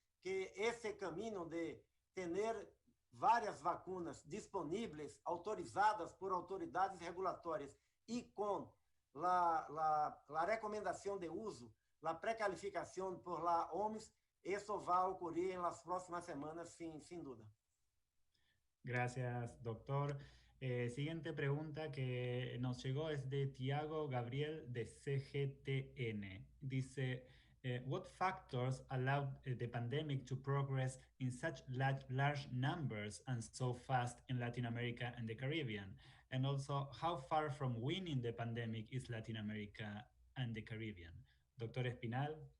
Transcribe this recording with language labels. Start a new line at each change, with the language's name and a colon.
Portuguese: que ese camino de tener várias vacunas disponíveis, autorizadas por autoridades regulatórias e com a recomendação de uso, a pré-calificação
Spanish: por la OMS,
Portuguese: isso vai ocorrer nas próximas semanas,
Spanish: sin duda. Gracias, doctor. Siguiente pregunta que nos llegó es de Tiago Gabriel de CGTN. Dice,
English: what factors allowed the pandemic to progress in such large numbers and so fast in Latin America and the Caribbean? And also, how far from winning the pandemic is Latin America and the Caribbean?
Spanish: Dr. Espinal?